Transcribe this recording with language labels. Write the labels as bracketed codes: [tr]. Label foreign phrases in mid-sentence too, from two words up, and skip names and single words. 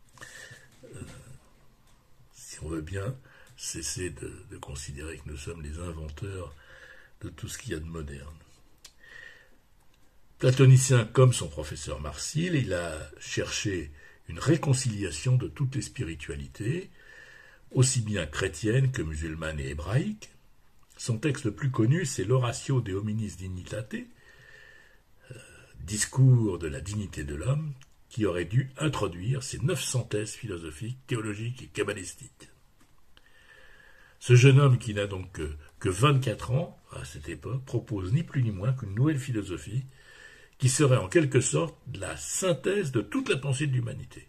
[fr] Si on veut bien cesser de considérer que nous sommes les inventeurs de tout ce qu'il y a de moderne. Platonicien comme son professeur Marsile, il a cherché une réconciliation de toutes les spiritualités, aussi bien chrétiennes que musulmanes et hébraïques. Son texte le plus connu, c'est l'Oratio de hominis dignitate, discours de la dignité de l'homme, qui aurait dû introduire ces 900 thèses philosophiques, théologiques et kabbalistiques. Ce jeune homme qui n'a donc que 24 ans à cette époque propose ni plus ni moins qu'une nouvelle philosophie qui serait en quelque sorte la synthèse de toute la pensée de l'humanité.